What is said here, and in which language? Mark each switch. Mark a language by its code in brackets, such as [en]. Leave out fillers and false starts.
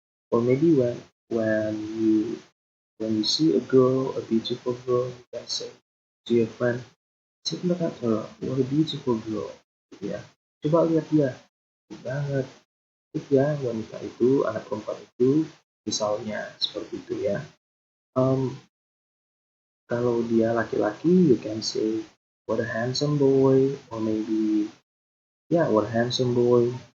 [en] Or maybe when you see a girl, a beautiful girl, you can say to your friend, take a look at her, what a beautiful girl, gitu ya. [id] Coba lihat dia, cantik banget, cantik ya wanita itu, anak perempuan itu, misalnya seperti itu, ya. Kalau dia laki-laki, [en] you can say what a handsome boy, or maybe what a handsome boy.